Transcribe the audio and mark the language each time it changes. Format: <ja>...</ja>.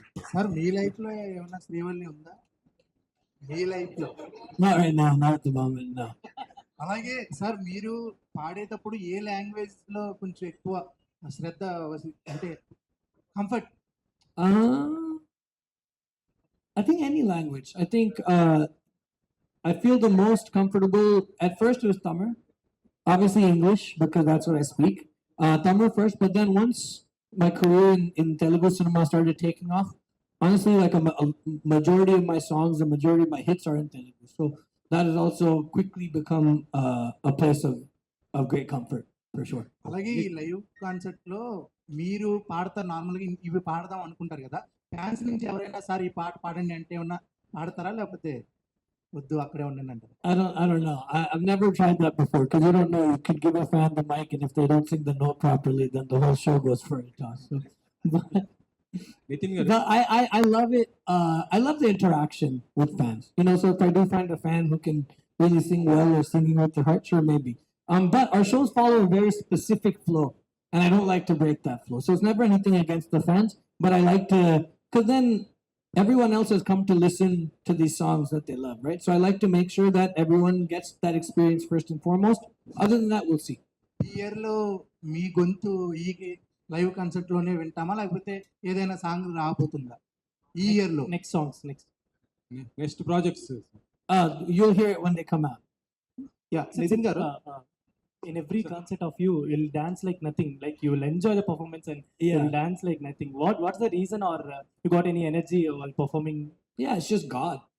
<te>Sir మీ life లో ఏమన్నా శ్రీవల్లి ఉందా మీ లైఫ్ లో?</te> <en>Not right now, not at the moment, no.</en> <te>అలాగే సార్ మీరు పాడేటప్పుడు ఏ లాంగ్వేజ్ లో కొంచెం ఎక్కువ శ్రద్ధ అంటే comfort?</te> <en>I think any language. I think I feel the most comfortable. At first, it was Tamil, obviously English because that's what I speak. Tamil first, but then once my career in Telugu cinema started taking off, honestly, like a majority of my songs, the majority of my hits are in Telugu. So that has also quickly become a place of great comfort for sure.</en> <te>అలాగే ఈ live concert లో మీరు పాడతారు, normal గా ఇవి పాడదాం అనుకుంటారు కదా, ఫ్యాన్స్ నుంచి ఎవరైనా సార్ ఈ పాట పాడండి అంటే ఏమన్నా పాడతారా, లేకపోతే వద్దు అక్కడే ఉండండి అంటారు?</te> <en>I don't know. I've never tried that before because you don't know. You could give a fan the mic, and if they don't sing the note properly, then the whole show goes for a toss. So,</en> <te>Nitin గారు</te> <en>but I love it. I love the interaction with fans. So if I do find a fan who can really sing well or singing with their heart, sure, maybe. But our shows follow a very specific flow, and I don't like to break that flow. So it's never anything against the fans, but I like to, because then everyone else has come to listen to these songs that they love, right? So I like to make sure that everyone gets that experience first and foremost. Other than that, we'll see.</en> <te>ఈ year లో మీ గొంతు ఈ live concert లోనే వింటామా, లేకపోతే ఏదైనా song రాబోతుందా ఈ year లో?</te> <en>Next songs, next. Next projects You'll hear it when they come out. Yeah, Nitin garu. In every concert of you, you'll dance like nothing. Like you will enjoy the performance and you'll dance like nothing. What's the reason, or you got any energy while performing? Yeah, it's just God.</en>